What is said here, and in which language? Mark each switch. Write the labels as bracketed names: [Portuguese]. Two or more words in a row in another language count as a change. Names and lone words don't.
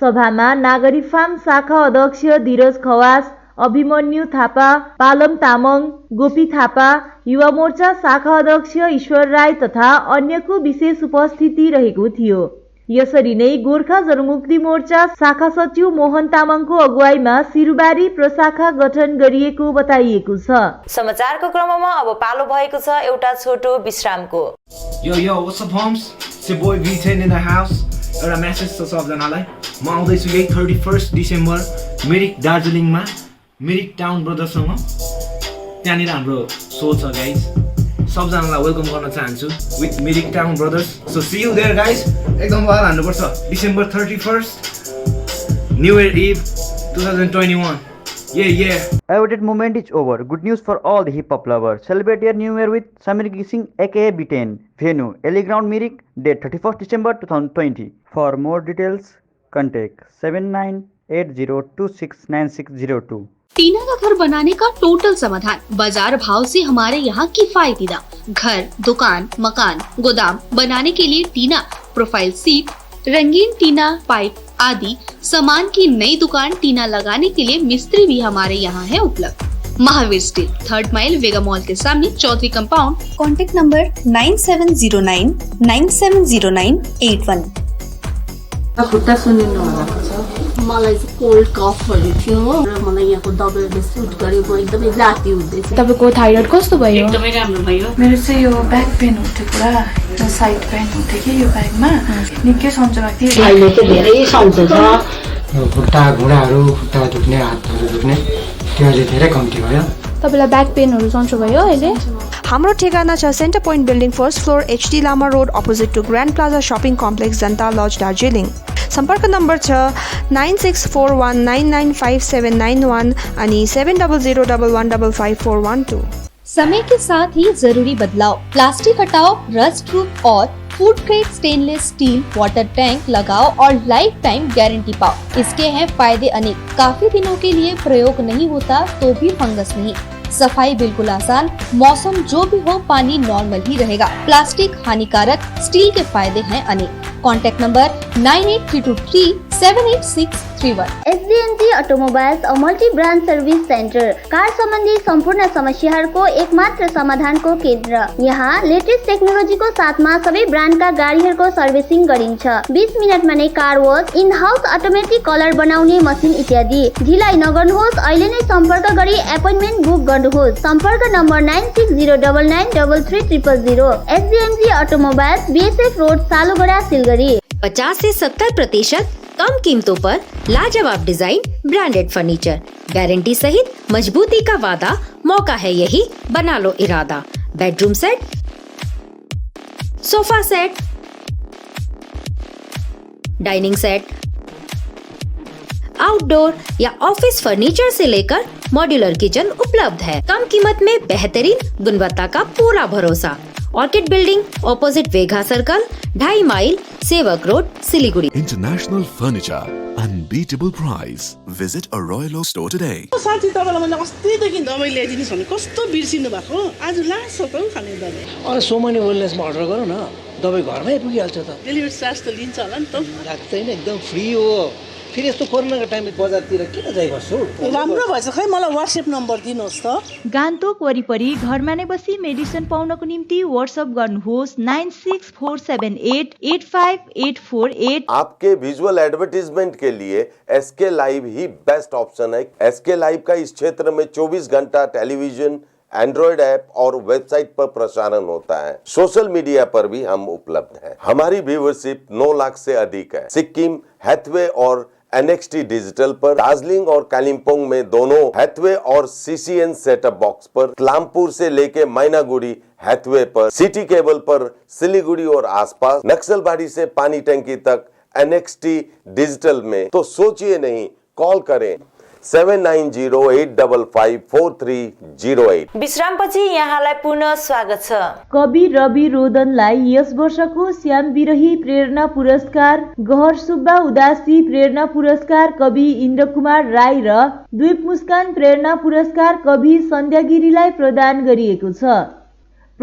[Nepali] सभामा नागरिक फार्म शाखा अध्यक्ष धीरज खवास, अभिमन्यु थापा, पालम तामाङ, गोपी थापा, युवा मोर्चा शाखा अध्यक्ष ईश्वर राई तथा अन्यको विशेष उपस्थिति रहेको थियो। यसरी नै गोर्खा जनमुक्ति मोर्चा शाखा सचिव मोहन तामाङको अगुवाईमा सिरुबारी प्रशाखा गठन गरिएको बताइएको छ। समाचारको क्रममा अब पालो भएको छ एउटा छोटो विश्रामको। [English] Yo, what's up homes? It's your boy V10 in the house. [Nepali] एउटा मेसेज छ सबजनालाई। म आउँदैछु यही 31 डिसेम्बर मिरिक दार्जिलिङमा मिरिक टाउन ब्रदर्ससँग। त्यहाँनिर हाम्रो सो छ गाइज। सबजनालाई वेलकम गर्न चाहन्छु विथ मिरिक टाउन ब्रदर्स। [English] so see you there guys. [Nepali] एकदम वाल हान्नुपर्छ। डिसेम्बर 31 [English] New Year Eve [Nepali] 2021। [English] Yeah. Awaited moment is over. Good news for all the hip hop lovers. Celebrate your new year with Samir Gising aka B10. Venue Ellie Ground Mirik. Date 31st December 2020. For more details, contact 7980269602. [Hindi] टीना का घर बनाने का टोटल समाधान बाजार भाव से हमारे यहाँ किफायती दाम। घर, दुकान, मकान, गोदाम बनाने के लिए टीना, प्रोफाइल सीट, रंगीन टीना, पाइप आदि सामान की नई दुकान टीना लगाने के लिए मिस्त्री भी हमारे यहाँ है उपलब्ध। महावीर स्टील 3rd माइल वेगा मॉल के सामने चौधरी कंपाउंड। कॉन्टेक्ट नंबर 9709970981। [Nepali] खुट्टा सुनिनु भएको छ। मलाई चाहिँ कोल्ड कफहरू थियो र मलाई यहाँको दबाईले सुट गर्यो। म एकदमै जाती हुँदैछ। तपाईको थाइरोइड कस्तो भयो? एकदमै राम्रो भयो। मेरो चाहिँ यो [English] back pain [Nepali] हुन्थ्यो पुरा, यो [English] side pain [Nepali] हुन्थ्यो कि यो ब्याकमा निकै सन्चो भएको थियो। अहिले चाहिँ धेरै सन्चो छ। खुट्टा घुँडाहरू, खुट्टा दुख्ने, हातहरू दुख्ने त्यो अहिले धेरै कम्ती भयो। तपाईलाई ब्याक पेनहरू सन्चो भयो अहिले? हाम्रो ठेगाना छ सेन्टर पोइन्ट बिल्डिङ 1st फ्लोर HD लामा रोड [English] opposite to [Nepali] ग्रान्ड प्लाजा शपिङ कम्प्लेक्स जनता लज दार्जिलिङ। सम्पर्क नम्बर छ 9641995791 अनि 7001155412। [Hindi] समय के साथ ही जरूरी बदलाव। प्लास्टिक हटाओ, [English] rust proof [Hindi] और [English] food grade stainless steel water tank [Hindi] लगाओ और [English] life time guarantee [Hindi] पाओ। इसके हैं फायदे अनेक। काफी दिनों के लिए प्रयोग नहीं होता तो भी फंगस नहीं। सफाई बिल्कुल आसान। मौसम जो भी हो पानी नॉर्मल ही रहेगा। प्लास्टिक हानिकारक, स्टील के फायदे हैं अनेक। कॉन्टैक्ट नंबर 9832378631। [Nepali] SDNG अटोमोबाइल्स [English] a multi brand service centre. [Nepali] कार सम्बन्धी सम्पूर्ण समस्याहरूको एकमात्र समाधानको केन्द्र। यहाँ लेटेस्ट टेक्नोलोजीको साथमा सबै ब्रान्डका गाडीहरूको सर्भिसिङ गरिन्छ। 20 मिनेटमा नै [English] car wash, in house automatic colour [Nepali] बनाउने मसिन इत्यादि। ढिलाइ नगर्नुहोस्, अहिले नै सम्पर्क गरी [English] appointment book [Nepali] गर्नुहोस्। सम्पर्क नम्बर 9609993300। SDNG अटोमोबाइल्स, BSF रोड, सालुगढा, सिलगढी। [Hindi] 50 से 70% कम कीमतों पर लाजवाब डिजाइन, [English] branded furniture, [Hindi] गारंटी सहित मजबूती का वादा। मौका है यही, बना लो इरादा। [English] bedroom set, sofa set, dining set, outdoor [Hindi] या [English] office furniture [Hindi] से लेकर [English] modular kitchen [Hindi] उपलब्ध है। कम कीमत में बेहतरीन गुणवत्ता का पूरा भरोसा। ऑर्किड बिल्डिंग ऑपोजिट वेगा सर्कल, 2.5 माइल, सेवक रोड, सिलीगुड़ी। [English] International Furniture, unbeatable price. Visit a Royal Oak store today. [Nepali] साथी तपाईलाई मैले अस्तिदेखि दबाई ल्याइदिनु छ भने कस्तो बिर्सिनु भएको? आज लास्ट छ त खाने दबाई। अरे सोमनी वेलनेसमा अर्डर गरौ न, दबाई घरमै पुगिहाल्छ त। [English] delivery charge [Nepali] त लिन्छ होला नि त? लाग्दैन, एकदम फ्री हो। फेरि यस्तो कोरोनाको टाइममा बजारतिर किन जाइ बस्छौ? राम्रो भएछ, खै मलाई WhatsApp नम्बर दिनुहोस् त। गान्तोक वरिपरि घरमा नै बसी मेडिसिन पाउनको निम्ति WhatsApp गर्नुहोस् 9647885848। [Hindi] आपके [English] visual advertisement [Hindi] के लिए SK लाइव ही [English] best option [Hindi] है। SK लाइव का इस क्षेत्र में 24 घंटा टेलीविजन, [English] Android app [Hindi] और वेबसाइट पर प्रसारण होता है। [English] social media [Hindi] पर भी हम उपलब्ध हैं। हमारी व्यूवरशिप 9 लाख से अधिक है। सिक्किम, हैथवे और NXT डिजिटल पर, दार्जिलिंग और कालिम्पोंग में दोनों हैथवे और CCN सेटअप बॉक्स पर, क्लामपुर से लेके मैनागुड़ी हैथवे पर, सिटी केबल पर सिलीगुड़ी और आसपास, नक्सलबाड़ी से पानी टंकी तक NXT डिजिटल में। तो सोचिए नहीं, कॉल करें 7908554308। [Nepali] विश्रामपछि यहाँलाई पुनः स्वागत छ। कवि रवि रोदनलाई यस वर्षको श्याम विरही प्रेरणा पुरस्कार, गहर सुब्बा उदासी प्रेरणा पुरस्कार कवि इन्द्रकुमार राई र द्वीप मुस्कान प्रेरणा पुरस्कार कवि सन्ध्या गिरीलाई प्रदान गरिएको छ।